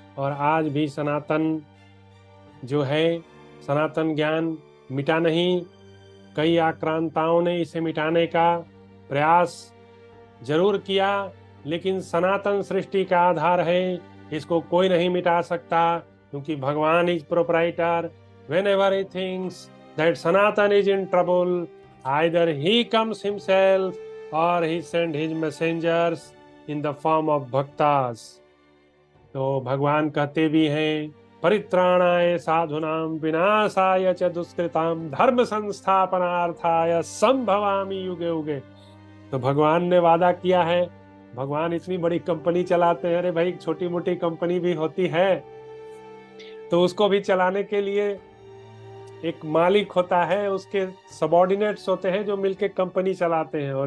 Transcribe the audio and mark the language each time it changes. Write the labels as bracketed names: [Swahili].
[Hindi] और आज भी सनातन जो है, सनातन ज्ञान मिटा नहीं। कई आक्रांताओं ने इसे मिटाने का प्रयास जरूर किया, लेकिन सनातन सृष्टि का आधार है, इसको कोई नहीं मिटा सकता, क्योंकि भगवान [English] Is proprietor. whenever he thinks that Sanatan is in trouble, either he comes himself or he send his messengers in the form of bhaktas। [Hindi] तो भगवान कहते भी हैं, [Sanskrit] परित्राणाय साधुनाम विनाशाय च दुष्कृताम धर्म संस्थापनार्थाय संभवामि युगे युगे। [Hindi] तो भगवान ने वादा किया है। भगवान इतनी बड़ी कंपनी चलाते हैं, अरे भाई छोटी मोटी कंपनी भी होती है, तो उसको भी चलाने के लिए एक मालिक होता है, उसके सबऑर्डिनेट्स होते हैं जो मिलके कंपनी चलाते हैं।